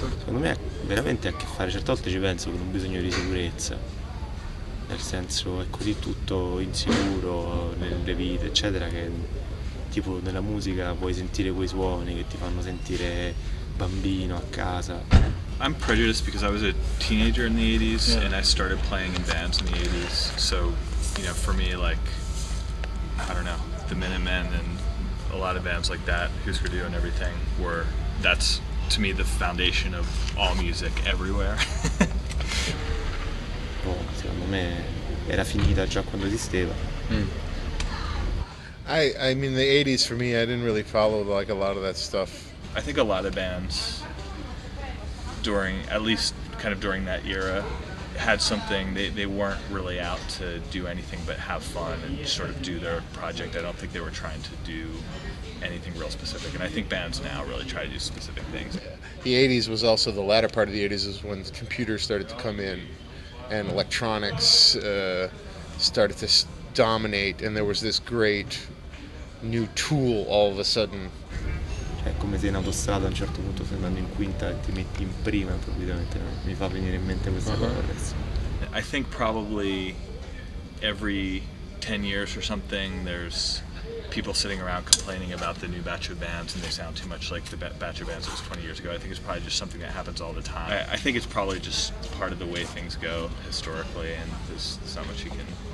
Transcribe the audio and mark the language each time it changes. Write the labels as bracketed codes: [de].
[it] Secondo me veramente ha a che fare, certe volte ci penso, con un bisogno di sicurezza, nel senso è così tutto insicuro nelle vite eccetera, che tipo nella musica puoi sentire quei suoni che ti fanno sentire bambino a casa. [en] I'm prejudiced because I was a teenager in the 80s and I started playing in bands in the 80s, so you know, for me, like, I don't know, the Minutemen and a lot of bands like that, Husker Du and everything, that's to me the foundation of all music everywhere. [it] Secondo me era finita già quando esisteva. [en] I mean, the 80s for me, I didn't really follow like a lot of that stuff. I think a lot of bands at least kind of during that era, had something, they weren't really out to do anything but have fun and sort of do their project. I don't think they were trying to do anything real specific, and I think bands now really try to do specific things. The 80s was also, the latter part of the 80s is when computers started to come in and electronics started to dominate, and there was this great new tool all of a sudden. [it] È come se in autostrada a un certo punto stai andando in quinta e ti metti in prima improvvisamente, mi fa venire in mente questa cosa adesso. [en] I think probably every 10 years or something there's people sitting around complaining about the new batch of bands and they sound too much like the batch of bands that was 20 years ago. I think it's probably just something that happens all the time. I think it's probably just part of the way things go historically, and there's not much you can